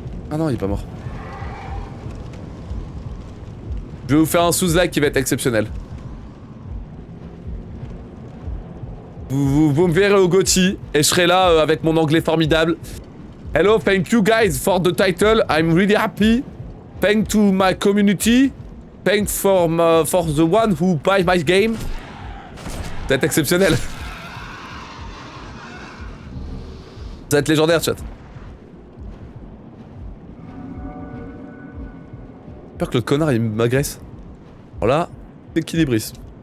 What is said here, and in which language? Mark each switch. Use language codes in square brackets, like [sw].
[fr] Ah non, il est pas mort. Je vais vous faire un sous-like qui va être exceptionnel. Vous me verrez au Gotti et je serai là avec mon anglais formidable. [en] Hello, thank you guys for the title. I'm really happy. Thank to my community. Thank for the one who buy my game. [fr] Ça va être exceptionnel. Ça va être légendaire, chat. J'ai peur que le connard il m'agresse. Voilà, équilibrisme.